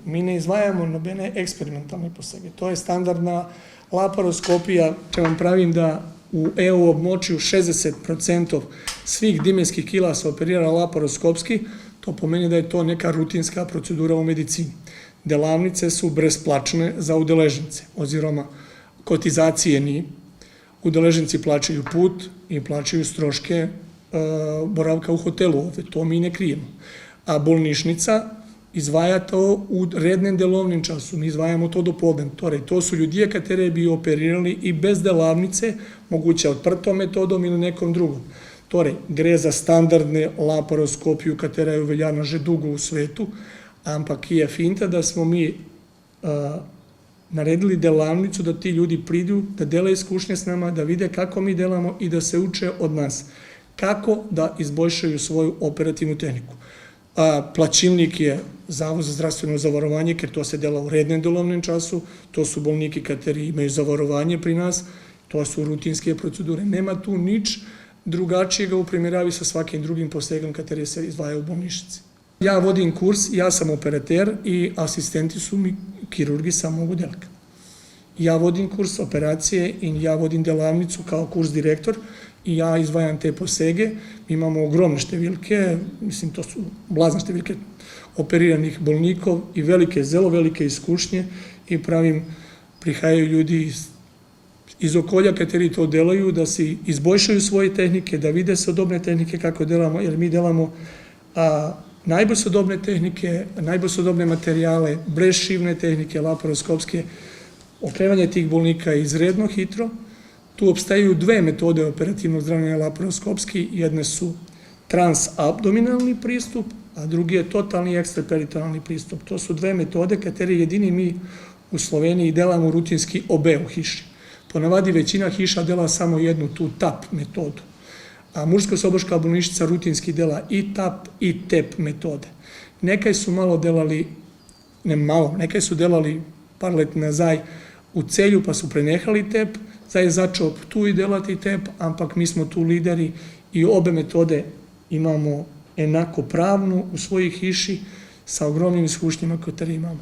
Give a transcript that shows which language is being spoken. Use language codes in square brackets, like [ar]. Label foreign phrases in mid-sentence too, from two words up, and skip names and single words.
[sl] Mi ne izvajamo nobene eksperimentalne posege. To je standardna laparoskopija, če vam pravim da u EU območju 60% svih dimenskih kila se operira laparoskopski, to pomeni da je to neka rutinska procedura u medicini. Delavnice su brezplačne za udeležnice, oziroma kotizacije ni. Udeležnici plaćaju put i plaćaju stroške boravka u hotelu ovde, to mi ne krijemo. A bolnišnica izvaja to u rednem delovnim času, mi izvajamo to do podne. Torej, to su ljudje katere bi operirali i bez delavnice, moguće odprtom metodom ili nekom drugom. Torej, gre za standardne laparoskopiju, katera je uveljavljena že dugo u svetu, ampak je finta da smo mi naredili delavnicu da ti ljudi pridu, da dele iskušnje s nama, da vide kako mi delamo i da se uče od nas. Kako da izboljšaju svoju operativnu tehniku. Plaćilnik je Zavod za zdravstveno zavarovanje, ker to se dela u rednem delovnem času, to su bolniki kateri imaju zavarovanje pri nas, to su rutinske procedure. [hr] Nema tu nič drugačijega u primjeravi sa svakim drugim posegom kateri se izvaja u bolnišnici. Ja vodim kurs, ja sam operater i asistenti su mi kirurgi samog odelka. Ja vodim kurs operacije i ja vodim delavnicu kao kurs direktor i ja izvajam te posege. [sl] Imamo ogromne številke, mislim to su blazne številke operiranih bolnikov i velike, zelo velike iskušnje i prihajaju ljudi iz okolja kateri to delaju, da si izboljšaju svoje tehnike, da vide sodobne tehnike kako delamo, jer mi delamo najbolj sodobne tehnike, najbolj sodobne materijale, brezšivne tehnike, laparoskopske. Okrevanje tih bolnika je izredno hitro. Tu obstaju dve metode operativnog zdravljenja laparoskopski. Jedne su transabdominalni pristup, a drugi je totalni ekstraperitonalni pristup. To su dve metode katere jedini mi u Sloveniji delamo rutinski obe u hiši. Ponavadi većina hiša dela samo jednu tu TAP metodu. A Mursko-Soboška bolnišnica rutinski dela i TAP i TEP metode. Nekaj su nekaj su delali par let nazaj u Celju pa su prenehali TEP, zdaj je začeo tu i delati TEP, ampak mi smo tu lideri i obe metode imamo enako pravnu u svojoj hiši sa ogromnim iskušnjima kateri imamo.